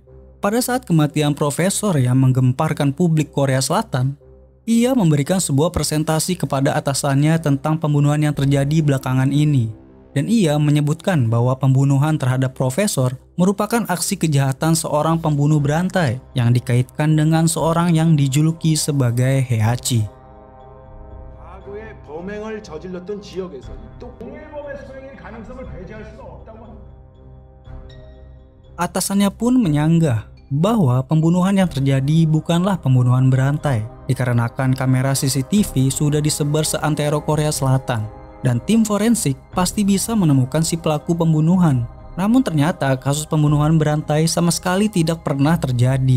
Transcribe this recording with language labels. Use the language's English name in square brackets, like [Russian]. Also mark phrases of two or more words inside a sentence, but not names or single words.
[Indonesian] Pada saat kematian profesor yang menggemparkan publik Korea Selatan, ia memberikan sebuah presentasi kepada atasannya tentang pembunuhan yang terjadi belakangan ini. Dan ia menyebutkan bahwa pembunuhan terhadap profesor merupakan aksi kejahatan seorang pembunuh berantai yang dikaitkan dengan seorang yang dijuluki sebagai Heihachi. [Korean] 과거에 범행을 저질렀던 지역에서 또 동일범의 수행일 가능성을 배제할 수가 없다고 합니다. [Indonesian] Atasannya pun menyanggah bahwa pembunuhan yang terjadi bukanlah pembunuhan berantai, dikarenakan kamera CCTV sudah disebar seantero Korea Selatan dan tim forensik pasti bisa menemukan si pelaku pembunuhan. Namun ternyata kasus pembunuhan berantai sama sekali tidak pernah terjadi.